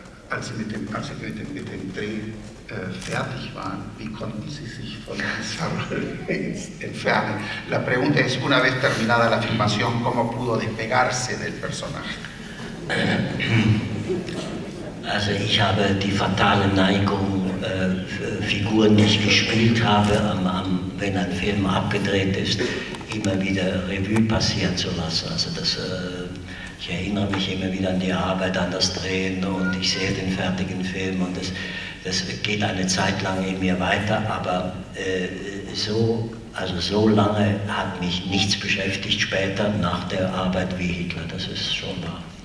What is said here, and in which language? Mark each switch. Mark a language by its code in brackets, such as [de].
[de] Als Sie mit dem Dreh fertig waren, wie konnten Sie sich von Pizarro entfernen? [es] La pregunta es, una vez terminada la filmación, ¿cómo pudo despegarse del personaje? [de] Also ich habe die fatale Neigung, Figuren, die ich gespielt habe, wenn ein Film abgedreht ist, immer wieder Revue passieren zu lassen. Also ich erinnere mich immer wieder an die Arbeit, an das Drehen und ich sehe den fertigen Film und das geht eine Zeit lang in mir weiter, aber so lange hat mich nichts beschäftigt später nach der Arbeit wie Hitler, das ist schon wahr.